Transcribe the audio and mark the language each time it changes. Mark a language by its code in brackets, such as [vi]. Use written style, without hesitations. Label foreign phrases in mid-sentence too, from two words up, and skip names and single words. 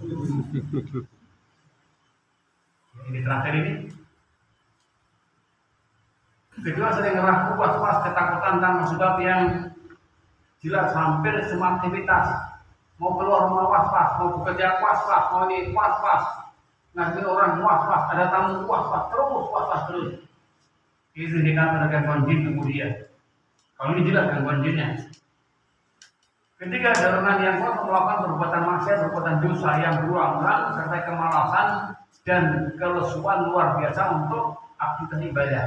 [id] Ini terakhir ini. Kedua, sering ragu, was-was, ketakutan tanpa sebab yang jelas, hampir semua aktivitas. Mau keluar rumah was-was, mau bekerja was-was, mau ini was-was. Nanti orang was-was, ada tamu was-was, terus was-was terus. Itu indikator gangguan jin tubuh dia. Kalau ini jelas gangguan jinnya. Ketiga, dorongan yang kuat melakukan perbuatan maksiat, perbuatan dosa yang berulang-ulang, serta kemalasan dan kelesuan luar biasa untuk aktivitas ibadah.